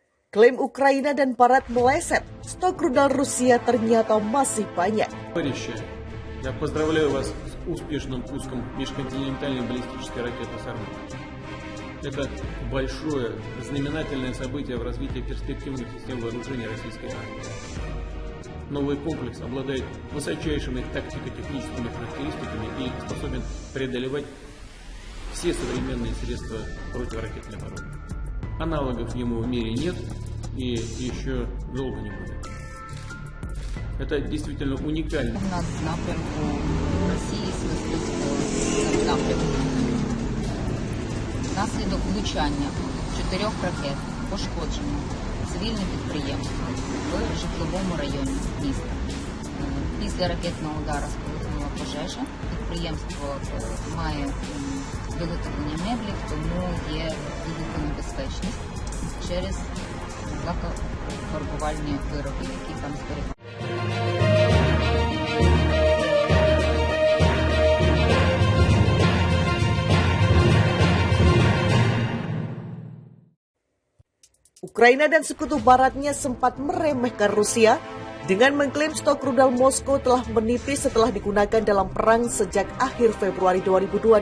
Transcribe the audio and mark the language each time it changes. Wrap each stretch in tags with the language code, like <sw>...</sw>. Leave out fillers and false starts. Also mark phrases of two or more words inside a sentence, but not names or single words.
<id>Klaim Ukraina dan Barat meleset, stok rudal Rusia ternyata masih banyak.</id> <ru>Товарищи, я поздравляю вас с успешным пуском межконтинентальной баллистической ракеты «Сармат». Это большое, знаменательное событие в развитии перспективных систем вооружения российской армии. Новый комплекс обладает высочайшими тактико-техническими характеристиками и способен преодолевать все современные средства противоракетной обороны. Аналогов ему в мире нет и еще долго не будет. Это действительно уникально.</ru> <uk>У нас в напрямку Росії свистить напрямку. Внаслідок влучання 4 ракет пошкоджено цивільне підприємство в житловому районі міста. Після ракетного удару спалахнула пожежа. Підприємство має виготовлення меблів, тому є вибухонебезпечність через лакофарбувальні вироби, які там зберігаються.</uk> <id>Ukraina dan sekutu baratnya sempat meremehkan Rusia dengan mengklaim stok rudal Moskow telah menipis setelah digunakan dalam perang sejak akhir Februari 2022.</id>